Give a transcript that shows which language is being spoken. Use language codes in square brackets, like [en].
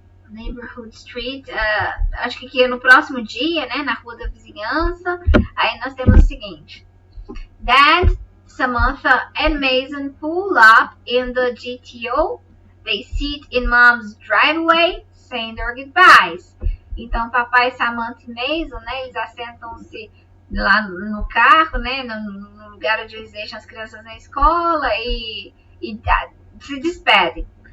[pt] Neighborhood Street, acho que aqui é no próximo dia, né, na rua da vizinhança. Aí nós temos o seguinte: [en] Dad, Samantha and Mason pull up in the GTO. They sit in Mom's driveway, saying their goodbyes. [pt] Então, papai, Samantha e Mason, né, eles assentam-se lá no carro, né, no lugar onde eles deixam as crianças na escola e se despedem.